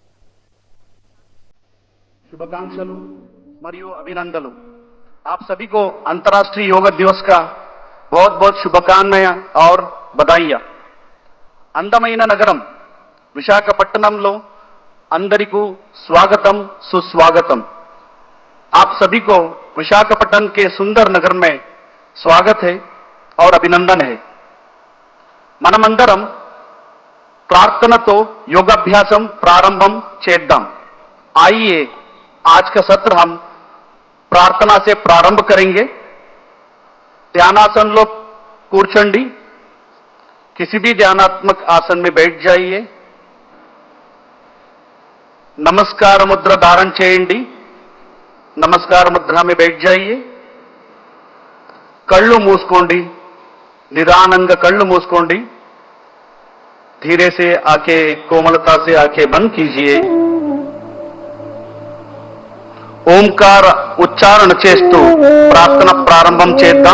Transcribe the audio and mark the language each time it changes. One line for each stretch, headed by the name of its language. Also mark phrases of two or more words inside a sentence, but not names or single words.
Telugu: శుభాకాంక్షలు మరియు అభినందనలు।
Hindi: आप सभी को अंतर्राष्ट्रीय योग दिवस का बहुत बहुत शुभकामनाएं और बधाइयां।
Telugu: అందమైన నగరం విశాఖపట్నంలో అందరికీ
Hindi: स्वागतम सुस्वागतम। आप सभी को विशाखापट्टनम के सुंदर नगर में स्वागत है और अभिनंदन है।
Telugu: మనమందరం ప్రార్థనతో యోగాభ్యాసం ప్రారంభం చేద్దాం।
Hindi: आइए आज का सत्र हम प्रार्थना से प्रारंभ करेंगे।
Telugu: ధ్యానాసన లో కూర్చోండి।
Hindi: किसी भी ध्यानात्मक आसन में बैठ जाइए।
Telugu: నమస్కార ముద్ర ధారణ చేయండి।
Hindi: नमस्कार मुद्रा में बैठ जाइए।
Telugu: కళ్ళు మూసుకోండి। నిదానంగా కళ్ళు మూసుకోండి।
Hindi: धीरे से आंखें कोमलता से आंखें बंद कीजिए.
Telugu: ఓంకార उच्चारण చేస్తూ ప్రార్థన ప్రారంభం చేద్దాం.